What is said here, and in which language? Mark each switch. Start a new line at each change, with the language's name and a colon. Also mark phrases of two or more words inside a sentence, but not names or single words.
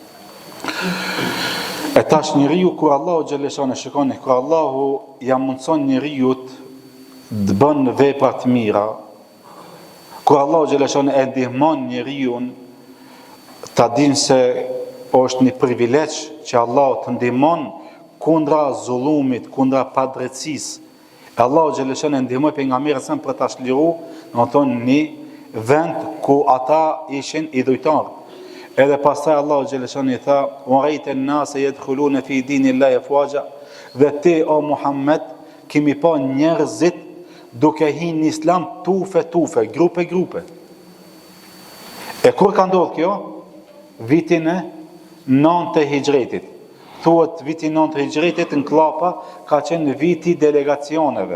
Albanian: E tash njeriu kur Allahu xhaleshane shikoni, kur Allahu ja mundson njeriu të bën vepra të mira, kur Allahu xhaleshane e ndihmon njeriu ta dinë se është një privilegj që Allahu të ndihmon kundra zullumit, kundra padrejtësisë. Allahu xhaleshane ndihmoi pejgamberin për ta çliruar, do të thonë një vend ku ata ishin idhujtar. Edhe pastaj Allahu xhaleshani i tha:
Arabic: "ورأيت الناس يدخلون في دين الله أفواجا",
Albanian: dhe ti o Muhammed kemi pa njerëzit duke hyrë në Islam tufe, grupe. E kur ka ndodhur kjo? Vitin e 9 të Hijretit. Thuhet viti 9 të Hijretit në Klapa ka qenë viti delegacioneve.